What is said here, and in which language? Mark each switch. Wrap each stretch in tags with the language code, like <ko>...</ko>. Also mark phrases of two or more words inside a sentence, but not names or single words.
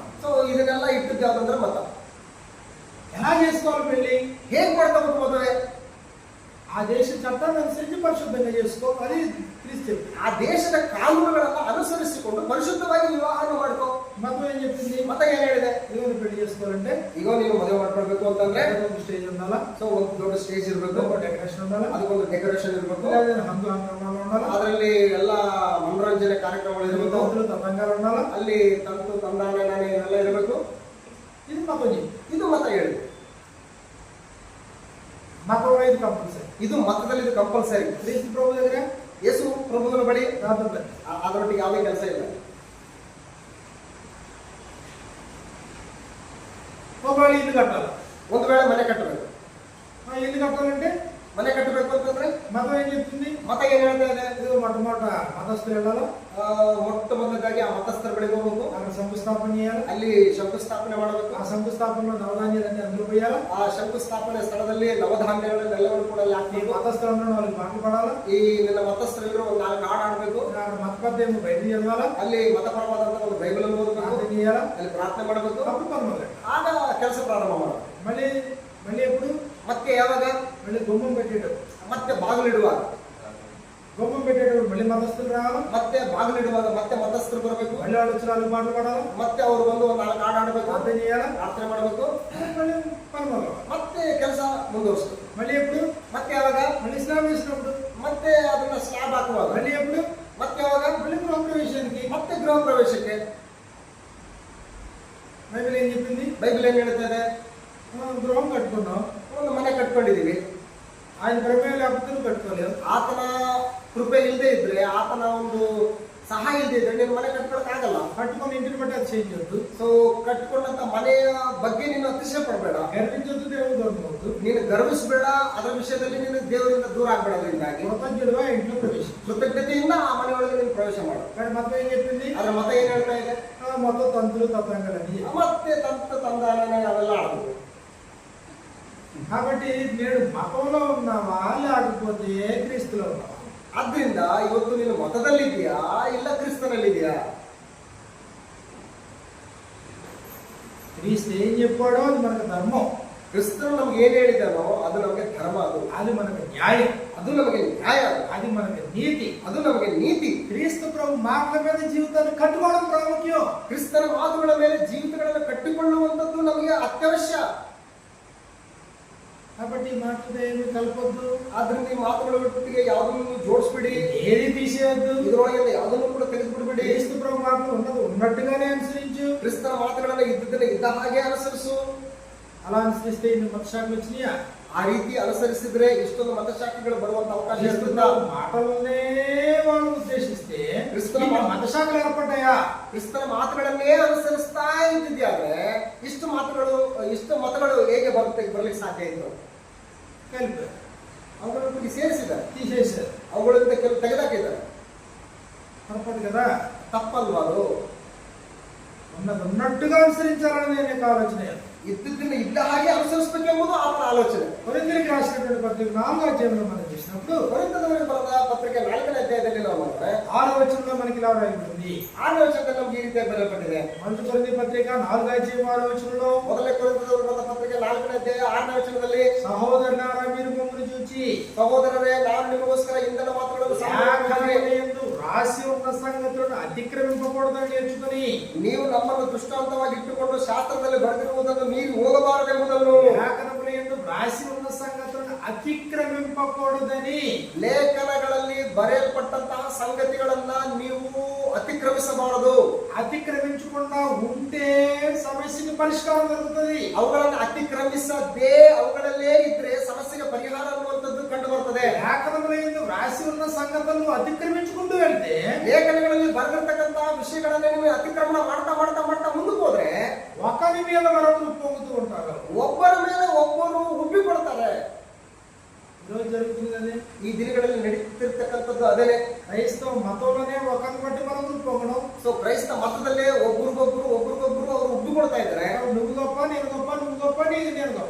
<kn>ಸೊ ಇದನ್ನೆಲ್ಲ ಇಟ್ಟಿದ್ದು ಯಾವ್ದಂದ್ರೆ ಮತ.</kn> <te>ఎలా చేసుకోవాలి పెళ్లి?</te> <kn>ಹೇಗ್ ಮಾಡ್ಕೋಬೇಕು ಮದುವೆ?</kn> <te>ఆ దేశ చట్టాన్ని అనుసరించి పరిశుద్ధంగా చేసుకో, అది క్రీస్తు.</te> <kn>ಆ ದೇಶದ ಕಾನೂನುಗಳನ್ನ ಅನುಸರಿಸಿಕೊಂಡು ಪರಿಶುದ್ಧವಾಗಿ ವಿವಾಹನ ಮಾಡ್ಕೋ.</kn> <te>మతం ఏం చెప్పింది?</te> <kn>ಮತ ಏನ್ ಹೇಳಿದೆ?</kn> <te>ఇవన్నీ పెళ్లి చేసుకోవాలంటే</te> <kn>ಈಗ ನೀನು ಮದುವೆ ಮಾಡ್ಕೊಳ್ಬೇಕು ಅಂತಂದ್ರೆ</kn> <te>ఒక స్టేజ్ ఉండాలా,</te> <kn>ಸೊ ಒಂದು ದೊಡ್ಡ ಸ್ಟೇಜ್ ಇರಬೇಕು,</kn> <te>ఒక డెకరేషన్ ఉండాలా,</te> <kn>ಅದಕ್ಕೊಂದು ಡೆಕೋರೇಷನ್ ಇರಬೇಕು,</kn> <te>హంగామాలు ఉండాలా,</te> <kn>ಅದರಲ್ಲಿ ಎಲ್ಲ ಮನೋರಂಜನೆ ಕಾರ್ಯಕ್ರಮಗಳು ಇರಬೇಕು,</kn> <te>తతంగాలు ఉండాలా,</te> <kn>ಅಲ್ಲಿ ತಂತು ತಂದಾನ ಎಲ್ಲ ಇರಬೇಕು.</kn> <te>ఇది మతం చెప్పి.</te> <kn>ಇದು ಮತ ಹೇಳಿದೆ.</kn> <te>మతం ఇది కంపల్సరీ.</te> <kn>ಇದು ಮತದಲ್ಲಿ ಇದು ಕಂಪಲ್ಸರಿ.</kn> <te>క్రీస్తు ప్రభు దగ్గర</te> <kn>ಯೇಸು ಪ್ರಭುವಿನ ಬಳಿ</kn> <te>ప్రార్థన,</te> <kn>ಅದರೊಟ್ಟಿಗೆ ಯಾವುದೇ ಕೆಲಸ ಇಲ್ಲ.</kn> <te>ఒకవేళ ఇల్లు కట్టాలి,</te> <kn>ಒಂದು ವೇಳೆ ಮನೆ ಕಟ್ಟಬೇಕು.</kn> <te>ఇల్లు కట్టాలంటే</te> <kn>ಮನೆ ಕಟ್ಟಬೇಕು ಅಂತಂದ್ರೆ</kn> <te>మతం ఏం చెప్తుంది?</te> <kn>ಮತ ಏನ್ ಹೇಳ್ತಾ ಇದೆ?</kn> <te>ಇದು మొట్టమొదట మతస్థులు వెళ్ళాలి,</te> <kn>ಮೊಟ್ಟ ಮೊದಲಾಗಿ ಆ ಮತಸ್ಥರ ಬಳಿಗೆ ಹೋಗ್ಬೇಕು,</kn> <te>అక్కడ శంకుస్థాపన చేయాలి,</te> <kn>ಅಲ್ಲಿ ಶಂಕುಸ್ಥಾಪನೆ ಮಾಡಬೇಕು.</kn> <te>ఆ శంకుస్థాపనలో నవధాన్యాలన్నీ అందులో పోయాలి,</te> <kn>ಆ ಶಂಕುಸ್ಥಾಪನೆ ಸ್ಥಳದಲ್ಲಿ ನವಧಾನ್ಯಗಳೆಲ್ಲವೂ ಕೂಡ ಅಲ್ಲಿ</kn> <te>ఈ</te> <kn>ಹಾಕ್ಬೇಕು.</kn> <te>మతస్థులను వాళ్ళకి పాటలు పాడాలి,</te> <kn>ಈ ನಿನ್ನ ಮತಸ್ಥರು ಒಂದು 4 ಹಾಡು ಆಡ್ಬೇಕು,</kn> <te>అక్కడ మత పద్యం బయటికి చదవాలి,</te> <kn>ಅಲ್ಲಿ ಮತಪರವಾದಂತ ಒಂದು ಬೈಬಲ್ ಅನ್ನು ಓದಬೇಕು,</kn> <te>ప్రార్థన చేయాలి,</te> <kn>ಅಲ್ಲಿ ಪ್ರಾರ್ಥನೆ ಮಾಡಬೇಕು.</kn> <te>అప్పుడు పని మొదలు.</te> <kn>ಆಗ ಕೆಲಸ ಪ್ರಾರಂಭ ಮಾಡಬೇಕು.</kn> <te>మళ్ళీ మళ్ళీ ఎప్పుడు?</te> <kn>ಮತ್ತೆ ಯಾವಾಗ?</kn> <te>మళ్ళీ గుమ్మం పెట్టేటప్పుడు,</te> <kn>ಮತ್ತೆ ಬಾಗಿಲಿಡುವಾಗ,</kn> <te>గుమ్మం పెట్టేటప్పుడు మళ్ళీ మతస్థులు రావాలి,</te> <kn>ಮತ್ತೆ ಬಾಗಿಲಿಡುವಾಗ ಮತ್ತೆ ಮತಸ್ಥರು ಬರಬೇಕು,</kn> <te>మళ్ళీ వాళ్ళు వచ్చి వాళ్ళు పాటలు పాడాలి,</te> <kn>ಮತ್ತೆ ಅವರು ಬಂದು ಒಂದು 4 ಹಾಡು ಆಡಬೇಕು,</kn> <te>ప్రార్థన చేయాలి,</te> <kn>ಪ್ರಾರ್ಥನೆ ಮಾಡಬೇಕು.</kn> <te>మళ్ళీ పని మొదలు.</te> <kn>ಮತ್ತೆ ಕೆಲಸ ಮುಂದುವರಿಸಬೇಕು.</kn> <te>మళ్ళీ ఎప్పుడు?</te> <kn>ಮತ್ತೆ ಯಾವಾಗ?</kn> <te>మళ్ళీ స్నానం చేసినప్పుడు,</te> <kn>ಮತ್ತೆ ಅದನ್ನ ಸ್ಲಾಬ್ ಹಾಕುವಾಗ,</kn> <te>మళ్ళీ ఎప్పుడు?</te> <kn>ಮತ್ತೆ ಯಾವಾಗ?</kn> <te>మళ్ళీ గృహ ప్రవేశానికి.</te> <kn>ಮತ್ತೆ ಗೃಹ ಪ್ರವೇಶಕ್ಕೆ.</kn> <te>బైబిల్ ఏం చెప్పింది?</te> <kn>ಬೈಬಲ್ ಏನ್ ಹೇಳ್ತದೆ?</kn> <te>గృహం కట్టుకున్నాం,</te> <kn>ಒಂದು ಮನೆ ಕಟ್ಕೊಂಡಿದೀವಿ,</kn> <te>ఆయన ప్రమేయం లేకపోతే నువ్వు కట్టుకోలేవు.</te> <kn>ಆತನ ಕೃಪೆ ಇಲ್ಲದೆ ಇದ್ರೆ, ಆತನ ಒಂದು ಸಹಾಯ ಇಲ್ಲದೆ ಇದ್ರೆ ನೀನು ಮನೆ ಕಟ್ಕೊಳಕ್ ಆಗಲ್ಲ.</kn> <te>కట్టుకుని ఇంటిని బట్టి అది చేయొద్దు,</te> <kn>ಸೊ ಕಟ್ಕೊಂಡಂತ ಮನೆಯ ಬಗ್ಗೆ ನೀನು ಅತಿಶಯ ಪಡಬೇಡ,</kn> <te>గర్వించొద్దు, దేవుడు దొరకవద్దు,</te> <kn>ನೀನು ಗರ್ವಿಸಬೇಡ, ಅದರ ವಿಷಯದಲ್ಲಿ ನೀನು ದೇವರಿಂದ ದೂರ ಆಗ್ಬೇಡ. ಅದರಿಂದಾಗಿ</kn> <te>కృతజ్ఞుడుగా ఇంట్లో ప్రవేశం.</te> <kn>ಕೃತಜ್ಞತೆಯಿಂದ ಆ ಮನೆಯೊಳಗೆ ನೀನು ಪ್ರವೇಶ ಮಾಡು.</kn> <te>కానీ మతం ఏం చెప్పింది?</te> <kn>ಅದ್ರ ಮತ ಏನ್ ಹೇಳ್ತಾ ಇದೆ?</kn> <te>మొత్తం తంతులు తతంగలని.</te> <kn>ಮತ್ತೆ ತಂದಾನೆ ಅವೆಲ್ಲ ಆಡಬೇಕು.</kn> <te>కాబట్టి నేడు మతంలో ఉన్నావా లేకపోతే క్రీస్తులో ఉన్నావా?</te> <kn>ಆದ್ರಿಂದ ಇವತ್ತು ನೀನು ಮತದಲ್ಲಿದೆಯಾ ಇಲ್ಲ ಕ್ರಿಸ್ತನಲ್ಲಿದೆಯಾ?</kn> <te>క్రీస్తు ఏం చెప్పాడో అది మనకు ధర్మం,</te> <kn>ಕ್ರಿಸ್ತನು ನಮ್ಗೆ ಏನ್ ಹೇಳಿದಾನೋ ಅದು ನಮಗೆ ಧರ್ಮ,</kn> <te>అది మనకు న్యాయం,</te> <kn>ಅದು ನಮಗೆ ನ್ಯಾಯ,</kn> <te>అది మనకు నీతి.</te> <kn>ಅದು ನಮಗೆ ನೀತಿ.</kn> <te>క్రీస్తు ప్రభు మాటల మీద జీవితాన్ని కట్టుకోవడం ప్రాముఖ్యం.</te> <kn>ಕ್ರಿಸ್ತನ ಮಾತುಗಳ ಮೇಲೆ ಜೀವಿತಗಳನ್ನು ಕಟ್ಟಿಕೊಳ್ಳುವಂಥದ್ದು ನಮಗೆ ಅತ್ಯವಶ್ಯ.</kn> <te>కాబట్టి ఈ మాటలతో ఏమి కలపొద్దు,</te> <kn>ಆದ್ರಿಂದ ಈ ಮಾತುಗಳ ಒಟ್ಟಿಗೆ ಯಾವುದನ್ನು ಜೋಡಿಸ್ಬಿಡಿ,</kn> <te>ఏది తీసేయద్దు,</te> <kn>ಇದರೊಳಗೆ ಯಾವುದನ್ನು ಕೂಡ ತೆಗೆದುಬಿಡ್ಬೇಡಿ.</kn> <te>క్రీస్తు ప్రభు మాటలు ఉన్నది ఉన్నట్టుగానే అనుసరించు,</te> <kn>ಕ್ರಿಸ್ತನ ಮಾತುಗಳನ್ನ ಇದ್ದದನ್ನ ಇದ್ದ ಹಾಗೆ ಅನುಸರಿಸು.</kn> <te>అలా అనుసరిస్తే ఇన్ని మతశాఖలు వచ్చినాయా?</te> <kn>ಆ ರೀತಿ ಅನುಸರಿಸಿದ್ರೆ ಇಷ್ಟೊಂದು ಮತಶಾಖೆಗಳು ಬರುವಂತ ಅವಕಾಶ</kn> <te>క్రీస్తు</te> <kn>ಇರ್ತದ?</kn> <te>ప్రభు మాటలనే వాళ్ళు ఉద్దేశిస్తే ఇన్ని మతశాఖలు ఏర్పడ్డాయా?</te> <kn>ಕ್ರಿಸ್ತನ ಮಾತುಗಳನ್ನೇ ಅನುಸರಿಸ್ತಾ ಇದ್ದಿದ್ಯಾದ್ರೆ ಇಷ್ಟು ಮತಗಳು ಹೇಗೆ ಬರ್ಲಿಕ್ಕೆ ಸಾಧ್ಯ ಇತ್ತು?</kn> <te>కలిపారు,</te> <kn>ಅವುಗಳನ್ನು ಸೇರಿಸಿದ್ದಾರೆ,</kn> <te>తీసేశారు,</te> <kn>ಅವುಗಳಿಂದ ಕೆಲವು ತೆಗೆದಾಕಿದ್ದಾರೆ.</kn> <te>తప్పదు కదా.</te> <kn>ತಪ್ಪಲ್ವಾ ಅದು?</kn> <te>ఉన్నది ఉన్నట్టుగా అనుసరించాలని నేను యొక్క ఆలోచన.</te> <kn>ಇದ್ದದ್ದನ್ನು ಇದ್ದ ಹಾಗೆ ಅನುಸರಿಸಬೇಕೆಂಬುದು ಆತನ ಆಲೋಚನೆ.</kn> <te>కొరింథీయులకు రాసినటువంటి పత్రిక 4వ అధ్యాయంలో మనం చూసినప్పుడు</te> <kn>ಕೊರಿಂಥದವರಿಗೆ ಬರೆದ ಪತ್ರಿಕೆ 4ನೇ ಅಧ್ಯಾಯದಲ್ಲಿ ನಾವು ನೋಡಿದ್ರೆ</kn> <te>6వ వచనంలో మనకి ఇలా రాయబడింది.</te> <kn>6ನೇ ವಚನದಲ್ಲಿ ನಮ್ಗೆ ಈ ರೀತಿಯಾಗಿ ಬರೆಯಲ್ಪಟ್ಟಿದೆ.</kn> <te>మొదటి కొరింథీ పత్రిక 4వ అధ్యాయం 6వ వచనంలో,</te> <kn>ಮೊದಲನೇ ಕೊರಿಂಥದವರಿಗೆ ಬರೆದ ಪತ್ರಿಕೆ 4ನೇ ಅಧ್ಯಾಯ 6ನೇ ವಚನದಲ್ಲಿ,</kn> <te>సహోదరులారా మీరు మమ్మల్ని చూచి</te> <kn>ಸಹೋದರರೇ ನಾವು ನಿಮಗೋಸ್ಕರ ಇಂದನ ಮಾತುಗಳನ್ನು</kn> <te>లేఖనములందు రాసి ఉన్న సంగతులను అతిక్రమింపకూడదని నేర్చుకుని,</te> <kn>ನೀವು ನಮ್ಮನ್ನು ದೃಷ್ಟಾಂತವಾಗಿ ಇಟ್ಟುಕೊಂಡು ಶಾಸ್ತ್ರದಲ್ಲಿ ಬರೆದಿರುವುದನ್ನು ಮೀರಿ ಹೋಗಬಾರದೆಂಬುದನ್ನು,</kn> <te>లేఖనములందు రాసి ఉన్న సంగతులను అతిక్రమింపకూడదని,</te> <kn>ಲೇಖನಗಳಲ್ಲಿ ಬರೆಯಲ್ಪಟ್ಟಂತಹ ಸಂಗತಿಗಳನ್ನ ನೀವು ಅತಿಕ್ರಮಿಸಬಾರದು.</kn> <te>అతిక్రమించకుండా ఉంటే సమస్యకి పరిష్కారం దొరుకుతుంది.</te> <kn>ಅವುಗಳನ್ನು ಅತಿಕ್ರಮಿಸದೆ ಅವುಗಳಲ್ಲೇ ಇದ್ರೆ ಸಮಸ್ಯೆಗೆ ಪರಿಹಾರ ಅನ್ನುವಂಥದ್ದು ಕಂಡು ಬರ್ತದೆ.</kn> <te>లేఖనములందు రాసి ఉన్న సంగతులను అతిక్రమించుకుంటూ వెళ్తే,</te> <kn>ಲೇಖನಗಳಲ್ಲಿ ಬರೆದಿರ್ತಕ್ಕಂತಹ ವಿಷಯಗಳನ್ನ ನೀವು ಅತಿಕ್ರಮಣ ಮಾಡ್ತಾ ಮಾಡ್ತಾ ಮಾಡ್ತಾ ಮುಂದಕ್ಕೆ ಹೋದ್ರೆ</kn> <te>ఒకరి మీద మరొకరు పొంగుతూ ఉంటారు.</te> <kn>ಒಬ್ಬರ ಮೇಲೆ ಒಬ್ಬರು ಉಬ್ಬಿ ಕೊಡ್ತಾರೆ.</kn> <te>ఈరోజు జరుగుతుంది అదే.</te> <kn>ಈ ದಿನಗಳಲ್ಲಿ ನಡೀತಿರ್ತಕ್ಕಂಥದ್ದು ಅದೇನೆ.</kn> <te>క్రైస్తవ మతంలోనే ఒకరిని బట్టి మరొకరు పొగడం.</te> <kn>ಸೊ ಕ್ರೈಸ್ತ ಮತದಲ್ಲೇ ಒಬ್ರಿಗೊಬ್ರು ಅವರು ಉಬ್ಬಿ ಕೊಡ್ತಾ ಇದ್ದಾರೆ.</kn> <te>నువ్వు గొప్ప, నేను గొప్ప, నువ్వు గొప్ప, నేను గొప్ప,</te>